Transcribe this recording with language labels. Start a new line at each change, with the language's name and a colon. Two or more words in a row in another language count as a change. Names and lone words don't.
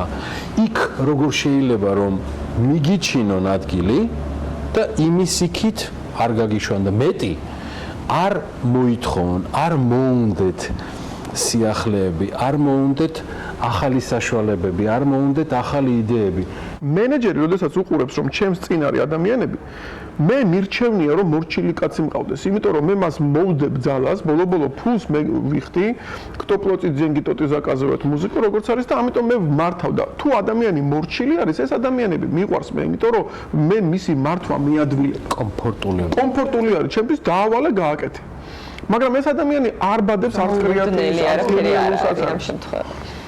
Georgian: იქ როგორ შეიძლება რომ მიგიჩინონ ადგილი და იმის იქით არ გაგიშვან და მეტი არ მოითხოვონ, არ მოუნდეთ სიახლეები, არ მოუნდეთ ახალი საშუალებები, არ მოუნდეთ ახალი იდეები. მენეჯერი, როდესაც უყურებს, რომ ჩემს წინ არის ადამიანები, მე მირჩევნია, რომ მორჩილი კაცი მყავდეს, იმიტომ რომ მე მას მოვდებ ძალას, ბოლო-ბოლო ფულს მე ვიხდი,
Russian: кто платит деньги, тот и заказывает музыку,
Georgian: როგორც არის და ამიტომ მე ვმართავ და თუ ადამიანი მორჩილი არის, ეს ადამიანები მიყვარს მე, იმიტომ რომ მე მისი მართვა მიადვილებ. კომფორტული არის, ჩემთვის დაავალე, გააკეთე. მაგრამ ეს ადამიანი არ ბადებს არც კრეატიულს, არც გენიალურს ამ შემთხვევაში.